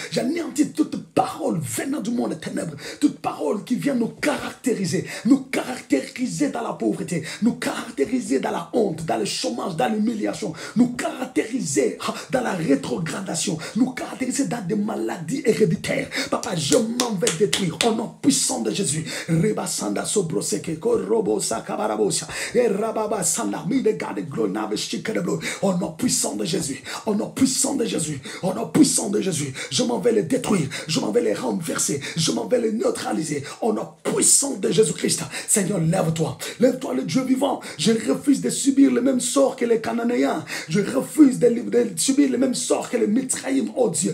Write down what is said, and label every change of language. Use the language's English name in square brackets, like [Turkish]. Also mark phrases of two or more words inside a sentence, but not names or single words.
[French] J'anéantis toute parole venant du monde des ténèbres, toute parole qui vient nous caractériser dans la pauvreté, nous caractériser dans la honte, dans le chômage, dans l'humiliation, nous caractériser dans la rétrogradation, nous caractériser dans des maladies héréditaires. Papa, je m'en vais détruire au nom puissant de Jésus. Rebasanda sobroseke korobo sakabarabosia et rababa sanda mi de garde glonave shikadeblo. Au nom puissant de Jésus, au nom puissant de Jésus, au nom puissant de Jésus, je m'en vais les détruire, je m'en vais les renverser, je m'en vais les neutraliser. Au nom puissant de Jésus-Christ. Seigneur, lève-toi, lève-toi le Dieu vivant. Je refuse de subir le même sort que les Cananéens. Je refuse de subir le même sort que les Mithraïm, oh Dieu.